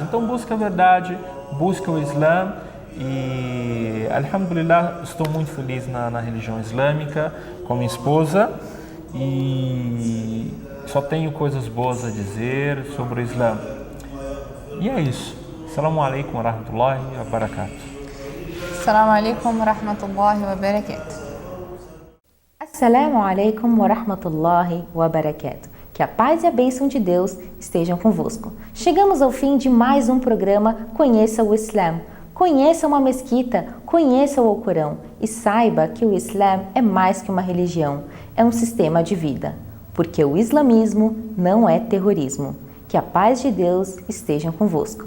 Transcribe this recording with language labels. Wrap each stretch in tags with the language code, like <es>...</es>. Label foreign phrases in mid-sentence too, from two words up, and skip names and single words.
<pt>Então busque a verdade, busque o Islã e, alhamdulillah, estou muito feliz na religião islâmica, com minha esposa, e só tenho coisas boas a dizer sobre o Islã. E é isso.</pt> <ar>السلام عليكم ورحمة الله وبركاته. السلام عليكم ورحمة الله وبركاته. السلام عليكم ورحمة الله وبركاته.</ar> <pt>Que a paz e a bênção de Deus estejam convosco. Chegamos ao fim de mais um programa Conheça o Islã. Conheça uma mesquita, conheça o Alcorão e saiba que o Islã é mais que uma religião, é um sistema de vida. Porque o islamismo não é terrorismo. Que a paz de Deus esteja convosco.</pt>